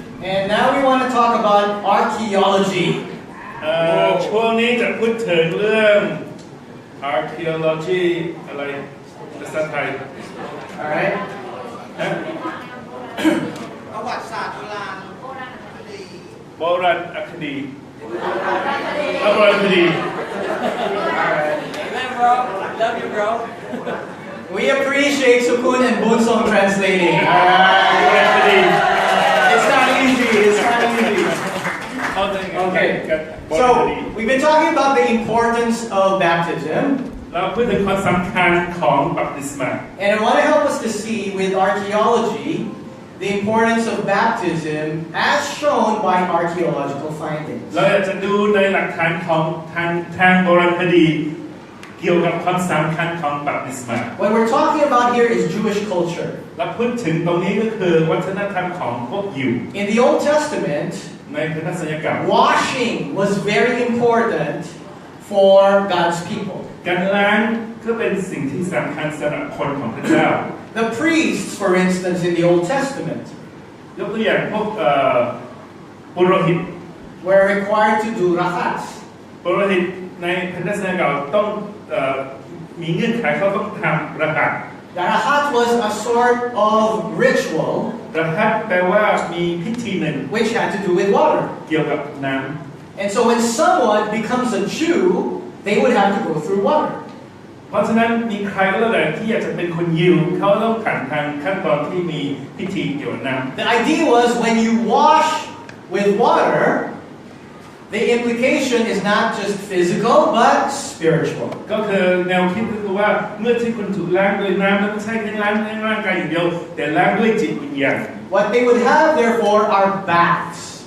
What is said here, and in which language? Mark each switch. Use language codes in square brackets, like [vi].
[en] And now we want to talk about archaeology. [th] ช่วงนี้จะพูดถึงเรื่อง archaeology อะไรภาษาไทย [en] All right. [th] ประวัติศาสตร์โบราณคดี โบราณคดีโบราณคดี [en] Amen, bro. Love you, bro. We appreciate Sukun and Bunsong translating. All [th] โบราณคดี [en] right. It's not easy. It's not easy. [th] เอาได้ไง [en] Okay. [th] โบราณคดี [en] So we've been talking about the importance of baptism. [th] เราพูดถึงความสำคัญของบัพติศมา [en] And I want to help us to see with archaeology the importance of baptism as shown by archaeological findings. [th] เราอยากจะดูในหลักฐานของทางโบราณคดีเกี่ยวกับความสำคัญของบัพติศมา [en] What we're talking about here is Jewish culture. [th] เราพูดถึงตรงนี้ก็คือวัฒนธรรมของพวกยิว [en] In the Old Testament, [th] ในพุทธศาสนกรรม [en] washing was very important for God's people. [th] การล้างก็เป็นสิ่งที่สำคัญสำหรับคนของพระเจ้า [en] The priests, for instance, in the Old Testament, [th] ยกตัวอย่างพวกปุโรหิต [en] were required to do rachats. [th] ปุโรหิตในพุทธศาสนาเก่าต้องมีเงื่อนไขเขาต้องทำรหัส [en] The rachat was a sort of ritual [th] รหัสแปลว่ามีพิธีหนึ่ง [en] which had to do with water. [th] เกี่ยวกับน้ำ [en] And so when someone becomes a Jew, they would have to go through water. [th] เพราะฉะนั้นมีใครก็แล้วแต่ที่อยากจะเป็นคนยิวเขาต้องผ่านทางขั้นตอนที่มีพิธีเกี่ยวกับน้ำ [en] The idea was when you wash with water, the implication is not just physical but spiritual. [th] ก็คือแนวคิดก็คือว่าเมื่อที่คุณถูกล้างด้วยน้ำไม่ใช่แค่ล้างในร่างกายอย่างเดียวแต่ล้างด้วยจิตวิญญาณ [en] What they would have therefore are baths.